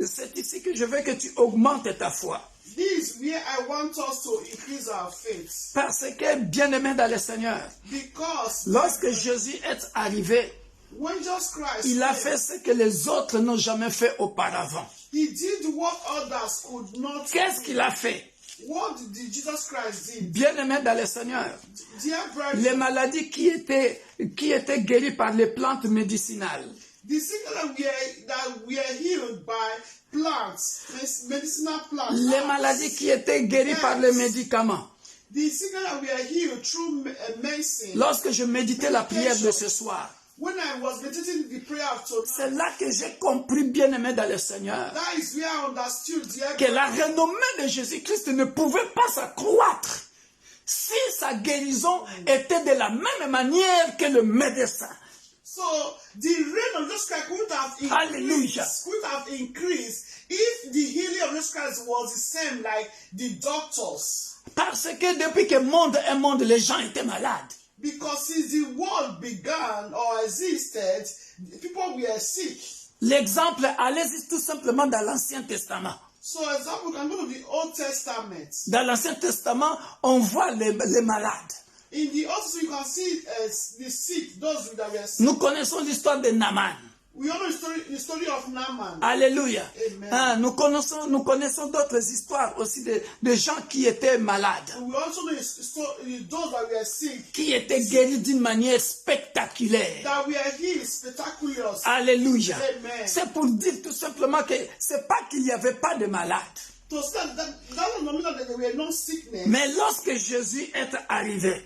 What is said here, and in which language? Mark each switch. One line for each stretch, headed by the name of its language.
French: C'est ici que je veux que tu augmentes ta foi.
English: This is where I want us to increase our faith.
French: Parce que, bien-aimé dans le Seigneur,
English: Because
French: lorsque Jésus est arrivé,
English: when Jesus Christ
French: il a
English: came,
French: fait ce que les autres n'ont jamais fait auparavant.
English: he did what others could not
French: Qu'est-ce
English: do.
French: qu'il a fait?
English: What did Jesus Christ did?
French: Bien-aimé dans le Seigneur,
English: Dear
French: les
English: brethren,
French: maladies qui étaient guéries par les plantes médicinales,
English: the sickness that were healed by plants, medicinal plants,
French: les maladies qui étaient guéries par les médicaments.
English: the sickness that were healed through medicine.
French: Lorsque je méditais la prière de ce soir,
English: When I was meditating the prayer of
French: c'est
English: tonight,
French: là que j'ai compris, bien-aimé dans le Seigneur,
English: that is where I understood, dear
French: que la renommée de Jésus-Christ ne pouvait pas s'accroître si sa guérison était de la même manière que le médecin.
English: So the reign of Jesus Christ Hallelujah. could have increased if the healing of Jesus Christ was the same like the doctors.
French: Parce que depuis que le monde est monde, les gens étaient malades.
English: Because since the world began or existed, people were sick.
French: L'exemple, allez-y tout simplement dans l'Ancien Testament.
English: So, example, we can go to the Old Testament.
French: Dans l'Ancien Testament, on voit les malades.
English: In the Old Testament, you can see the sick, those that were sick.
French: Nous connaissons l'histoire de Naaman.
English: We all know the story of Naaman.
French: Alléluia.
English: Amen.
French: Nous connaissons d'autres histoires aussi de gens qui étaient malades,
English: We also know those that were sick,
French: qui étaient guéris d'une manière spectaculaire.
English: that were healed spectacularly.
French: Alléluia.
English: Amen.
French: C'est pour dire tout simplement que c'est pas qu'il n'y avait pas de malades.
English: To say that doesn't mean that there were no sickness.
French: Mais lorsque Jésus est arrivé,